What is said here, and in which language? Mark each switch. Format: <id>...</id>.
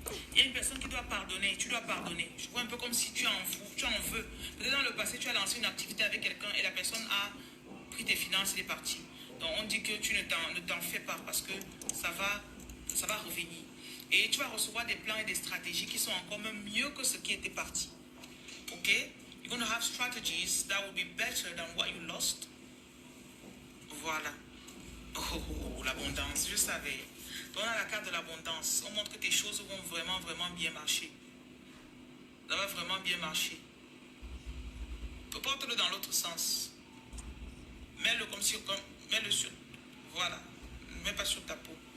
<fr>Il y a une personne qui doit pardonner, tu dois pardonner. Je vois un peu comme si tu en veux. Peut-être dans le passé, tu as lancé une activité avec quelqu'un et la personne a pris tes finances et est partie. Donc on dit que tu ne t'en fais pas parce que ça va revenir. Et tu vas recevoir des plans et des stratégies qui sont encore même mieux que ce qui était parti. Ok?</fr> <en>You're going to have strategies that will be better than what you lost.</en> <fr>Voilà. Oh, l'abondance, je savais. Donc on a la carte de l'abondance. On montre que tes choses vont vraiment, vraiment bien marcher. Ça va vraiment bien marcher. Porte-le dans l'autre sens. Mets-le mets-le sur. Voilà. Ne mets pas sur ta peau.</fr>